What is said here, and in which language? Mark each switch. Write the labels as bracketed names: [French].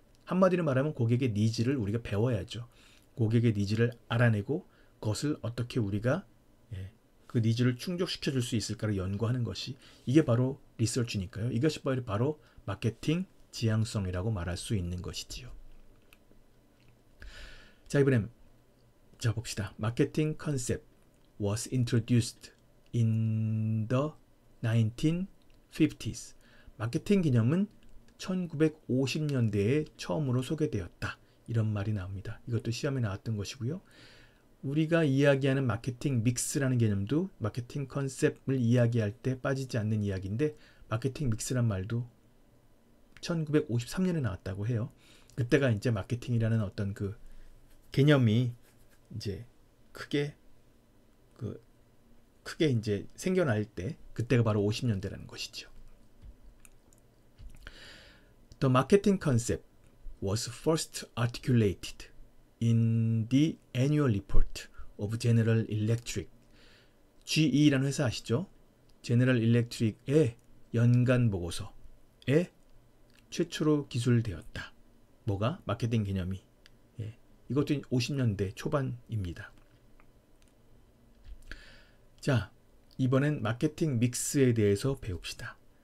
[Korean] 한마디로 말하면 고객의 니즈를 우리가 배워야죠. 고객의 니즈를 알아내고 그것을 어떻게 우리가 그 니즈를 충족시켜 줄 수 있을까를 연구하는 것이 이게 바로 리서치니까요. 이것이 바로 마케팅 지향성이라고 말할 수 있는 것이지요. 자, 이번엔 자 봅시다. [English] 마케팅 컨셉 was introduced in the 1950s. [Korean] 마케팅 개념은 1950년대에 처음으로 소개되었다. 이런 말이 나옵니다. 이것도 시험에 나왔던 것이고요. 우리가 이야기하는 마케팅 믹스라는 개념도 마케팅 컨셉을 이야기할 때 빠지지 않는 이야기인데 마케팅 믹스란 말도 1953년에 나왔다고 해요. 그때가 이제 마케팅이라는 어떤 그 개념이 이제 크게 이제 생겨날 때 그때가 바로 50년대라는 것이죠. [English] The marketing concept was first articulated in the annual report of General Electric. [Korean] GE라는 회사 아시죠? General Electric의 연간 보고서에 최초로 기술되었다. 뭐가? 마케팅 개념이. 이것도 50년대 초반입니다. 자, 이번엔 마케팅 믹스에 대해서 배웁시다.